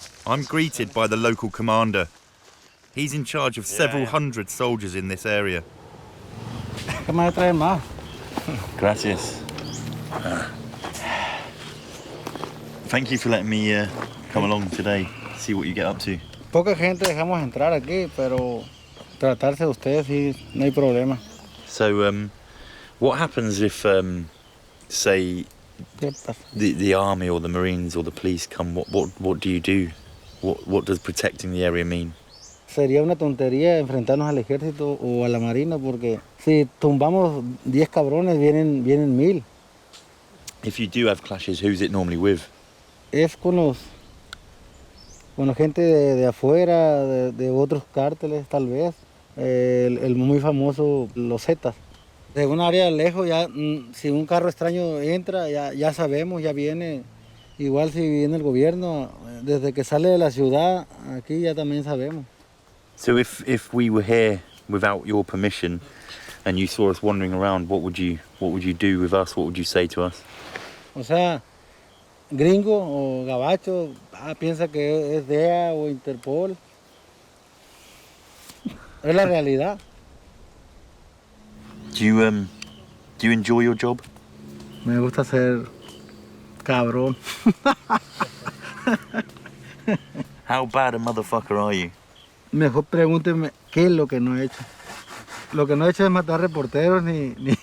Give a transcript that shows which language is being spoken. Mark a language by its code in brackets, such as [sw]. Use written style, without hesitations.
[en] I'm greeted by the local commander. He's in charge of several hundred soldiers in this area. [es] ¿Qué más traen más? Gracias. [en] Thank you for letting me come along today, see what you get up to. [es] Poca gente dejamos entrar aquí, pero tratarse de ustedes sí, no hay problema. [en] So, what happens if, say, the army or the Marines or the police come? What do you do? What does protecting the area mean? [es] Sería una tontería enfrentarnos al ejército o a la marina, porque si tumbamos 10 cabrones, vienen 1000. [en] If you do have clashes, who's it normally with? [es] Es con la gente de afuera, de otros cárteles tal vez. El muy famoso, los Zetas. De un área lejos, ya, si un carro extraño entra, ya sabemos, ya viene. Igual si viene el gobierno, desde que sale de la ciudad, aquí ya también sabemos. [en] So if we were here without your permission and you saw us wandering around, what would you do with us? What would you say to us? [es] O sea, gringo o gabacho, piensa que es DEA o Interpol. Es la realidad. [en] Do you enjoy your job? [es] Me gusta ser cabrón. [en] How bad a motherfucker are you? [es] Mejor pregúnteme qué es lo que no he hecho. Lo que no he hecho es matar reporteros ni